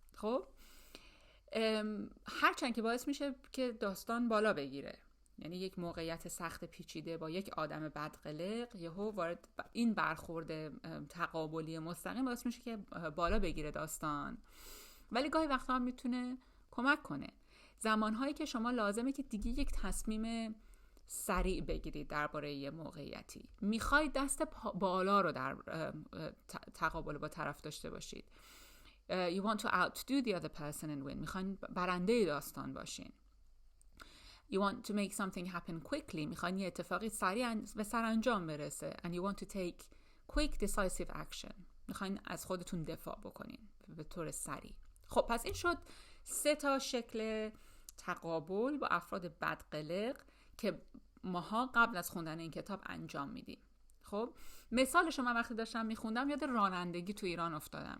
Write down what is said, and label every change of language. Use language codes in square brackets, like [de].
[fa] خب هرچند که باعث میشه که داستان بالا بگیره، یعنی یک موقعیت سخت پیچیده با یک آدم بدقلق یهو وارد این برخورد تقابلی مستقیم باعث میشه که بالا بگیره داستان، ولی گاهی وقتا هم میتونه کمک کنه. زمانهایی که شما لازمه که دیگه یک تصمیم سریع بگیرید درباره یه موقعیتی، میخواید دست بالا رو در تقابل با طرف داشته باشید. [en] You want to outdo the other person and win. [fa] میخواین برنده داستان باشین. [en] You want to make something happen quickly. [fa] میخواین یه اتفاقی سریع به سرانجام برسه. [en] And you want to take quick decisive action. [fa] میخواین از خودتون دفاع بکنین به طور سریع. خب پس این شد 3 شکل تقابل با افراد بدقلق که ماها قبل از خوندن این کتاب انجام میدیم. خب مثالش من وقتی داشتم میخوندم یاد رانندگی تو ایران افتادم.